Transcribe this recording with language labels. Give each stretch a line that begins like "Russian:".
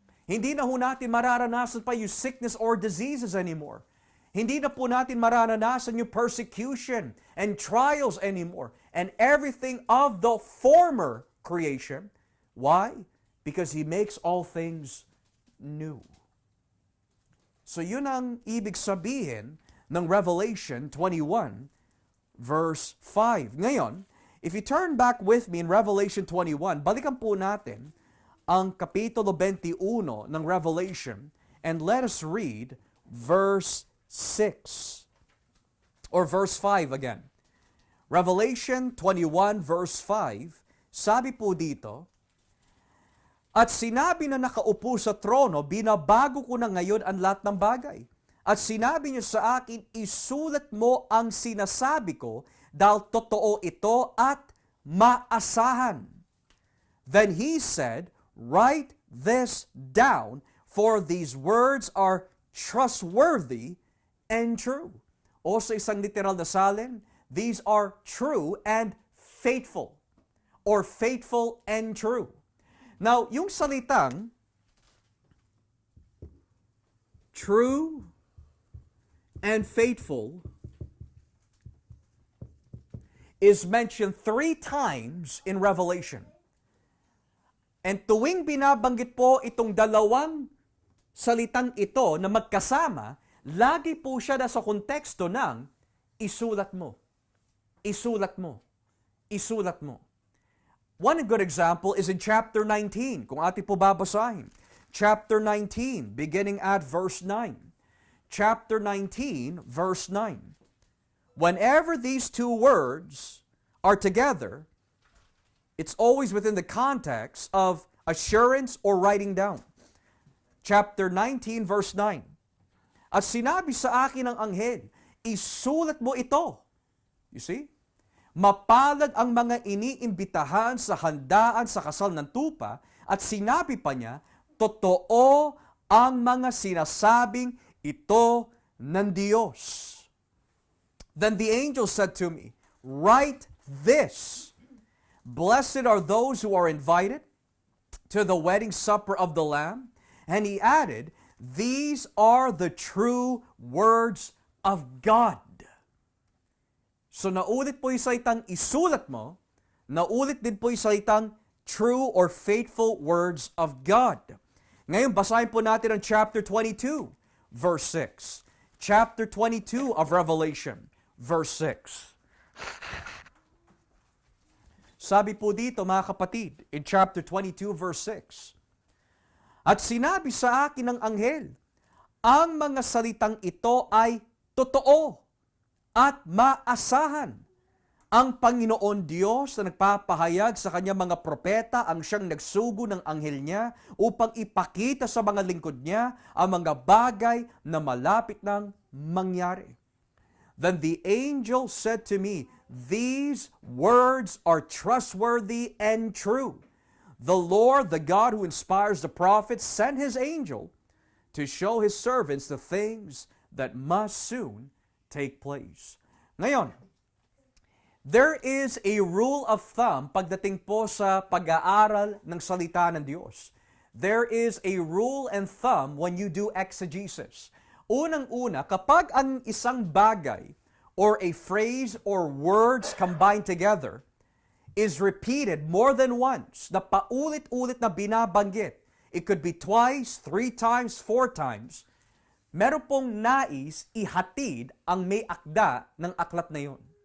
Filipino: Hindi na po natin mararanasan pa yung
English: sickness or diseases anymore.
Filipino: Hindi na po natin mararanasan yung
English: persecution and trials anymore. And everything of the former creation. Why? Because He makes all things new.
Filipino: So yun ang ibig sabihin ng Revelation 21
English: verse 5. Ngayon, if you turn back with me in Revelation 21,
Filipino: balikan po natin ang Kapitulo 21 ng Revelation
English: and let us read verse 6 or verse 5 again.
Filipino: Revelation 21 verse 5, sabi po dito, "At sinabi na nakaupo sa trono, binabago ko na ngayon ang lahat ng bagay. At sinabi niya sa akin, isulat mo ang sinasabi ko dahil totoo ito at maasahan."
English: Then he said, "Write this down, for these words are trustworthy and true."
Filipino: O sa isang literal na salin,
English: these are true and faithful, or faithful and true. Now,
Filipino: yung salitang
English: true and faithful is mentioned 3 times in Revelation.
Filipino: And tuwing binabanggit po itong dalawang salitang ito na magkasama, lagi po siya nasa konteksto ng isulat mo. Isulat mo. Isulat mo.
English: One good example is in chapter 19,
Filipino: kung ating po babasahin.
English: Chapter 19, beginning at verse 9. Chapter 19, verse 9. Whenever these 2 words are together, it's always within the context of assurance or writing down. Chapter 19, verse 9.
Filipino: "At sinabi sa akin ng anghel, isulat mo ito."
English: You see?
Filipino: "Mapalad ang mga iniimbitahan sa handaan sa kasal ng tupa," at sinabi pa niya, "Totoo ang mga sinasabing ito ng Diyos."
English: Then the angel said to me, "Write this, blessed are those who are invited to the wedding supper of the Lamb." And he added, "These are the true words of God."
Filipino: So naulit po yung salitang isulat mo, naulit din po yung salitang
English: true or faithful words of God.
Filipino: Ngayon, basahin po natin ang chapter 22, verse 6.
English: Chapter 22 of Revelation, verse 6.
Filipino: Sabi po dito, mga kapatid,
English: in chapter 22, verse 6,
Filipino: "At sinabi sa akin ng anghel, ang mga salitang ito ay totoo at maasahan. Ang Panginoon Diyos na nagpapahayag sa kanyang mga propeta ang siyang nagsugo ng anghel niya upang ipakita sa mga lingkod niya ang mga bagay na malapit nang mangyari."
English: Then the angel said to me, "These words are trustworthy and true. The Lord, the God who inspires the prophets, sent his angel to show his servants the things that must soon take place."
Filipino: Ngayon,
English: there is a rule of thumb
Filipino: pagdating po sa pag-aaral ng salita ng Diyos.
English: There is a rule and thumb when you do exegesis.
Filipino: Unang-una, kapag ang isang bagay
English: or a phrase or words combined together is repeated more than once,
Filipino: na paulit-ulit na binabanggit,
English: it could be twice, 3 times, 4 times,
Filipino: meron pong nais ihatid ang may akda ng aklat na yun.